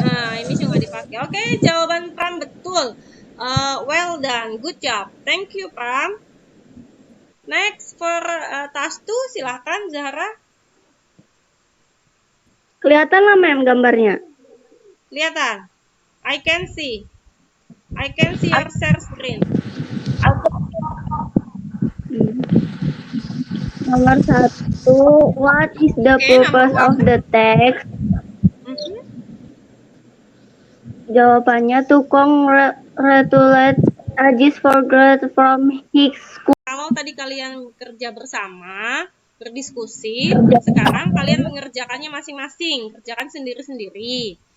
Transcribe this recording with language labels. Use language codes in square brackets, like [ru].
[en] Nah, I miss you [id] nggak dipakai. Oke, jawaban Pram betul. [en] Well done, good job. Thank you Pram. Next for task 2, [id] silahkan [en] Zahra. [id] Kelihatan lah mem gambarnya. Kelihatan. [en] I can see your share screen. [id] Nomor 1, [en] what is the Oke, purpose [id] nomor [en] of the text? Mhm. [id] Jawabannya [en] to congratulate Ajis for grade from his school. [id] Kalau tadi kalian kerja bersama, berdiskusi, sekarang kalian mengerjakannya masing-masing, kerjakan sendiri-sendiri.